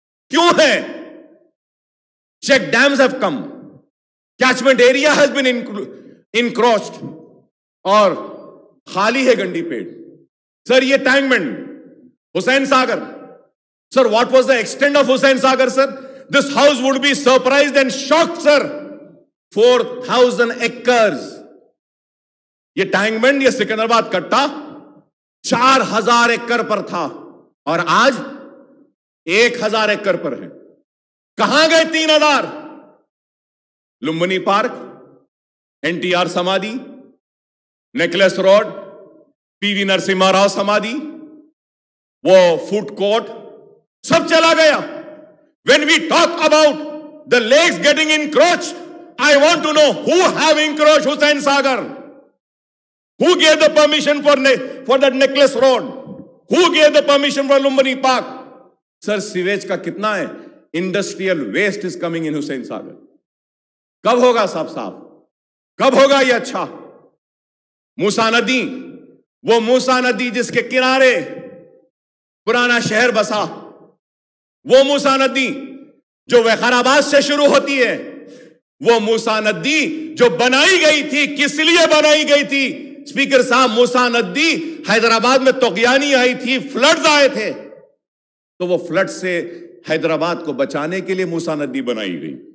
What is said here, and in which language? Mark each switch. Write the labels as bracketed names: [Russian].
[Urdu] کیوں ہے؟ [English] check dams have come, catchment area has been encroached, [Urdu] اور خالی ہے [English] Gandipet. Sir [Urdu] یہ [English] ٹینکمنٹ Hussain Sagar, sir, what was the extent of Hussain Sagar, sir? This house would be surprised and shocked, sir. 4,000 acres. [Urdu] یہ ٹینکمنٹ, یہ سکندرآباد کٹا 4,000 ایکڑ پر تھا, اور آج 1,000 ایکڑ پر ہے. کہاں گئے 3,000؟ لمبنی پارک, NTR سمادھی, necklace road, PV Narasimha Rao سمادھی, وہ فوڈ کورٹ, سب چلا گیا. [English] When we talk about the lakes getting encroached, I want to know who have encroached Hussain Sagar? Who gave the permission for that necklace road? Who gave the permission for Lumbini Park? [Urdu] Sir, sewage کا کتنا ہے? [English] Industrial waste is coming in Hussain Sagar. [Urdu] کب ہوگا صاحب؟ کب ہوگا یہ اچھا؟ موسیٰ ندی, وہ موسیٰ ندی جس کے کنارے پرانا شہر بسا, وہ موسیٰ ندی جو وقارآباد سے شروع ہوتی ہے، وہ موسیٰ ندی جو بنائی گئی تھی، کس لیے بنائی گئی تھی؟ اسپیکر صاحب، موسیٰ ندی حیدرآباد میں طغیانی آئی تھی، فلڈز آئے تھے، تو وہ فلڈ سے حیدرآباد کو بچانے کے لیے موسیٰ ندی بنائی گئی.